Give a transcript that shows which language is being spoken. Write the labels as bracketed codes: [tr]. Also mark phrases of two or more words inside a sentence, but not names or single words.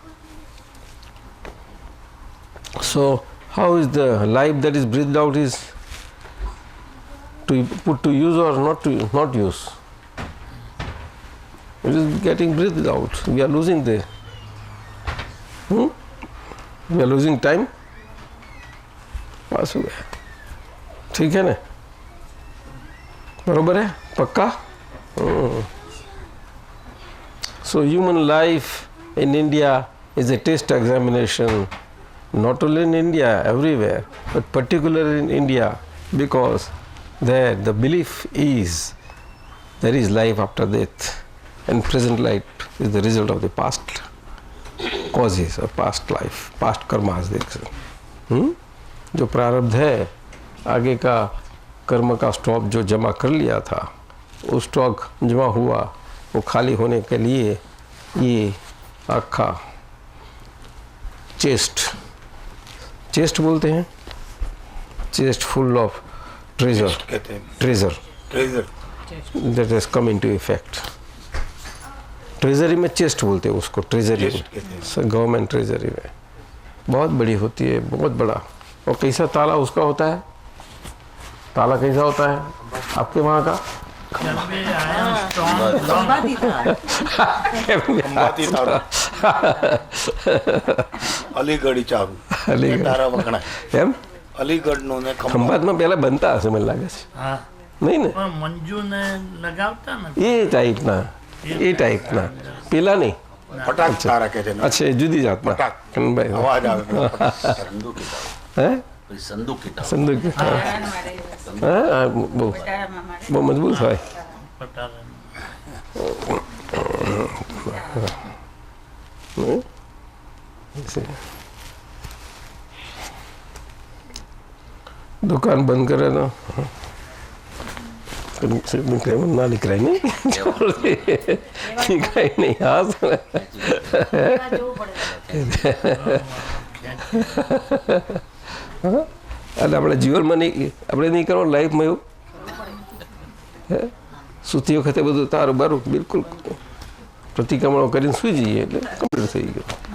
[en] So, how is the life that is breathed out is to put to use or not use? It is getting breathed out. We are losing the. We are losing time. [hi] पास हो गया। ठीक है ना, बरोबर है, पक्का? [en] So human life in India is a test examination, not only in India, everywhere, but particularly in India, because there the belief is there is life after death, and present life is the result of the past causes of past life, past karmas. [hi] जो प्रारब्ध है, आगे का कर्म का स्टॉक जो जमा कर लिया था, उस स्टॉक जमा हुआ, वो खाली होने के लिए ये आखा चेस्ट बोलते हैं, [en] chest full of treasure that has come into effect. [hi] ट्रेजरी में चेस्ट बोलते हैं उसको, ट्रेजरी [en] government treasury [hi] में बहुत बड़ी होती है, बहुत बड़ा. और कैसा ताला उसका होता है, ताला कैसा होता है आपके वहाँ का? [gu] અલીગઢ ચારું તારા વખણા એમ અલીગઢનો ને ખંભાતમાં પહેલા બનતા હશે મને લાગે છે, નહીં ને? મંજુને લગાવતા ને એ ટાઈપના પેલા નહીં, ફટાક તારા કે છે. અચ્છા, એ જુદી જાતના કનભાઈ. અવાજ આવે. હે સંદૂક સંદૂક? હા, બહુ મજબૂત હોય. [hi] दुकान बंद करे ना ना निकला नहीं, निकला नहीं. [gu] हाँ એટલે આપણે જીવનમાં નહીં, આપણે નહીં કરવાનું લાઈફમાં એવું સૂતી વખતે બધું તારું બારું બિલકુલ પ્રતિક્રમણો કરીને સૂઈ જઈએ એટલે કમ્પ્લીટ થઈ ગયું.